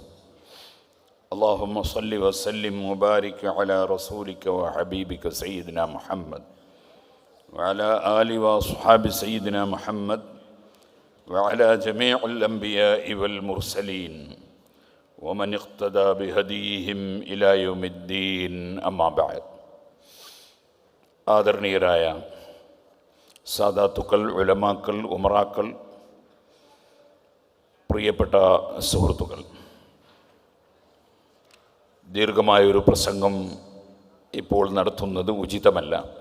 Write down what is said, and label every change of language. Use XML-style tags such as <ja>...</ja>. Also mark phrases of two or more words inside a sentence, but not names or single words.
<ar>اللهم صل وسلم وبارك على رسولك وحبيبك سيدنا محمد وعلى آل وأصحاب سيدنا محمد وعلى جميع الأنبياء والمرسلين ومن اقتدى بهديهم إلى يوم الدين. أما بعد.</ar> <ml>ആദരണീയരായ സാദാത്തുക്കൾ, ഉലമാക്കൾ, ഉമറാക്കൾ, പ്രിയപ്പെട്ട സുഹൃത്തുക്കൾ, ദീർഘമായൊരു പ്രസംഗം ഇപ്പോൾ നടത്തുന്നത് ഉചിതമല്ല.</ml>